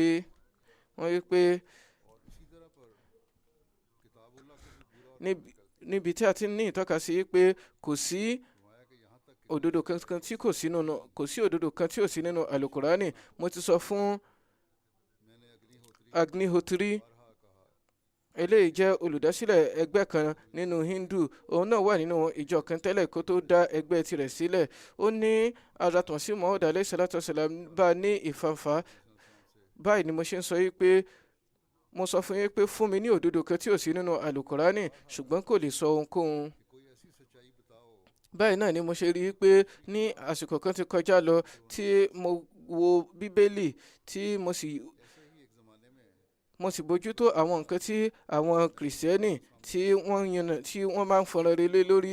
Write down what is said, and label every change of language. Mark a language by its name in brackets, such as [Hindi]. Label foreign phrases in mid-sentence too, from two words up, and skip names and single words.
[Yoruba] Wọ́n wí pé níbi tí a ti ní ìtọ́ka sí pé kò sí òdodo kan tí kò sí òdodo kan tí ò sí nínú àlùkùránì. Mo ti sọ fún Agnihotri, eléyìí jẹ́ olùdásílẹ̀ ẹgbẹ́ kan nínú Hindu. Òun náà wà nínú ìjọ kan tẹ́lẹ̀ kó tó dá ẹgbẹ́ tirẹ̀ sílẹ̀. Ó ní Hazrat Masih Maud [Arabic] عليه الصلاة والسلام [Yoruba] bá ní ìfànfà. Báyìí ni mo ṣe ń sọ yìí pé mo sọ fún yín pé fún mi ní òdodo kan tí ò sí nínú àlùkùránì, ṣùgbọ́n kò lè sọ ohunkóhun. Báyìí náà ni mo ṣe rí i pé ní àsìkò kan ti kọjá lọ tí mo wo Bíbélì tí mo sì bójútó àwọn nǹkan tí àwọn Kìrìsìtẹ́nì tí wọ́n máa ń fọ̀rọ̀ relé lórí.